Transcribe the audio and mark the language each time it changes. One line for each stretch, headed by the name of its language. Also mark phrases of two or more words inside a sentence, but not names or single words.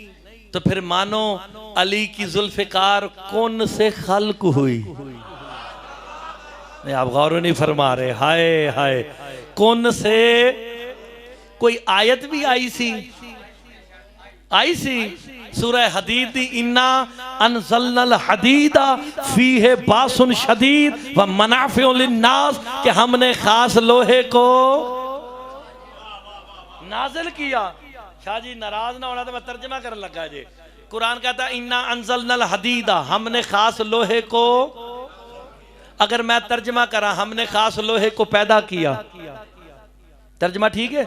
Hindi: तो फिर मानो अली की जुल्फिकार कौन से खल्क हुई? नहीं आप गौर नहीं फरमा रहे। हाय हाय कौन से? कोई आयत भी आई सी सूरह हदीद दी,
Arabic: إنا أنزلنا الحديد فيه بأس شديد ومنافع للناس,
Hindi: कि हमने खास लोहे को नाजिल किया। शाह जी नाराज ना होना तो मैं तर्जमा करने लगा जी। कुरान कहता है
Arabic: إنا أنزلنا الحديد,
Hindi: हमने खास लोहे को। अगर मैं तर्जमा करा हमने खास लोहे को पैदा किया, तर्जमा ठीक है?